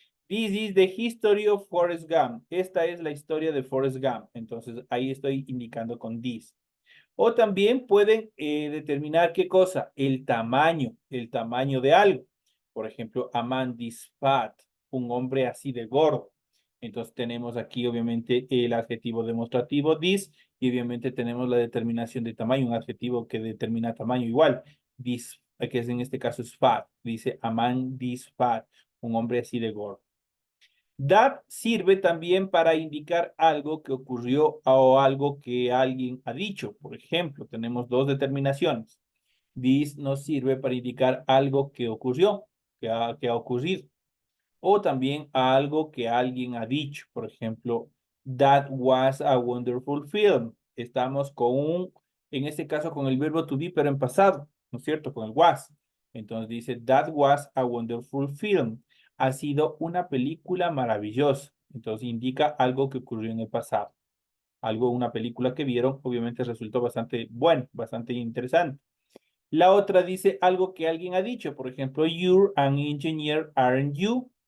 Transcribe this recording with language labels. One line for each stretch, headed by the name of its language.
English: This is the history of Forrest Gump.
Spanish: Esta es la historia de Forrest Gump. Entonces, ahí estoy indicando con this. O también pueden determinar qué cosa, el tamaño de algo. Por ejemplo,
English: a man this fat,
Spanish: un hombre así de gordo. Entonces tenemos aquí obviamente el adjetivo demostrativo this y obviamente tenemos la determinación de tamaño, un adjetivo que determina tamaño igual. This, que es en este caso es fat, dice
English: a man this fat,
Spanish: un hombre así de gordo. That sirve también para indicar algo que ocurrió o algo que alguien ha dicho. Por ejemplo, tenemos dos determinaciones. This nos sirve para indicar algo que ocurrió, que ha ocurrido. O también algo que alguien ha dicho. Por ejemplo,
English: that was a wonderful film.
Spanish: Estamos con en este caso con el verbo to be, pero en pasado, ¿no es cierto? Con el was. Entonces dice,
English: that was a wonderful film.
Spanish: Ha sido una película maravillosa. Entonces indica algo que ocurrió en el pasado. Algo, una película que vieron, obviamente resultó bastante bueno, bastante interesante. La otra dice algo que alguien ha dicho, por ejemplo,
English: you're an engineer, aren't you?